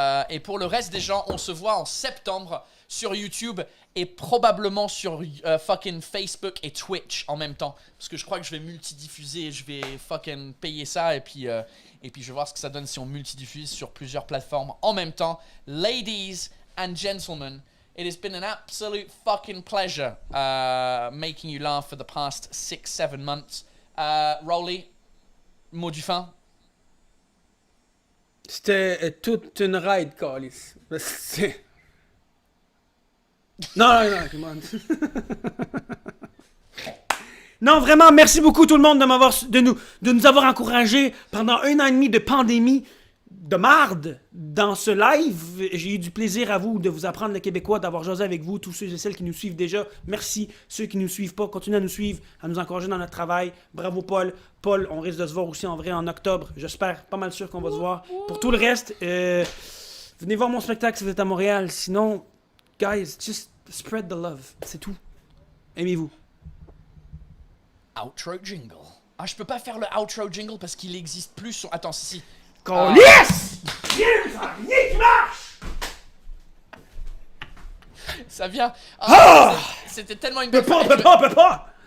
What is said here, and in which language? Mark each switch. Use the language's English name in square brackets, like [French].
[French] Et pour le reste des gens, on se voit en septembre sur YouTube et probablement sur fucking Facebook et Twitch en même temps. Parce que je crois que je vais multidiffuser, je vais fucking payer ça et puis je vais voir ce que ça donne si on multidiffuse sur plusieurs plateformes en même temps. [English] Ladies and gentlemen, it has been an absolute fucking pleasure making you laugh for the past 6-7 months. [French] Rowley, mot du fin? C'était toute une ride, Calis. Non, [English] come on. [French] Non, vraiment, merci beaucoup tout le monde de nous avoir encouragés pendant 1 an et demi de pandémie de marde dans ce live. J'ai eu du plaisir à vous de vous apprendre le québécois, d'avoir jasé avec vous, tous ceux et celles qui nous suivent déjà. Merci. Ceux qui ne nous suivent pas, continuez à nous suivre, à nous encourager dans notre travail. Bravo Paul. Paul, on risque de se voir aussi en vrai en octobre. J'espère, pas mal sûr qu'on va se voir. Pour tout le reste, venez voir mon spectacle si vous êtes à Montréal. [English] Sinon, guys, just spread the love. [French] C'est tout. Aimez-vous. [English] Outro jingle. [French] Ah, je peux pas faire le outro jingle parce qu'il existe plus sur... Attends, si. [English] Yes! [French] Rien qui marche! Ça vient... C'était tellement une On bonne... peut pas!